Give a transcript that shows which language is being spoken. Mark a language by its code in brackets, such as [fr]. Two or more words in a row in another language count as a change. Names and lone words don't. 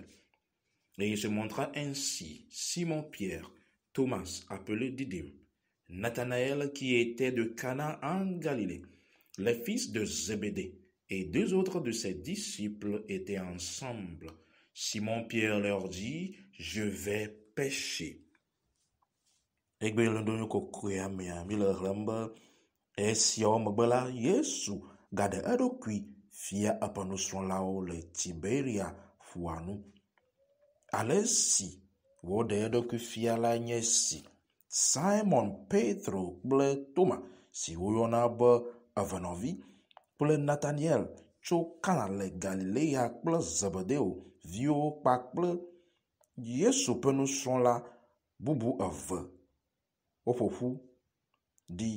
[fr] Et il se montra ainsi Simon-Pierre, Thomas, appelé Didyme, Nathanaël qui était de Cana en Galilée, les fils de Zébédée, et deux autres de ses disciples étaient ensemble. Simon-Pierre leur dit, « Je vais pêcher. [ee] » Yesu gade eɖokui fia eƒe nusrɔ̃lawo le Tiberia ƒua nu. Ale si woɖe eɖokui fia la nye si Simon Petro kple Toma si woyɔna be evenɔvi kple Nathaniel tso Kana le Galilea kple Zebedeo viwo kpakple Yesu ƒe nusrɔ̃la bubu eve woƒoƒu ɖi.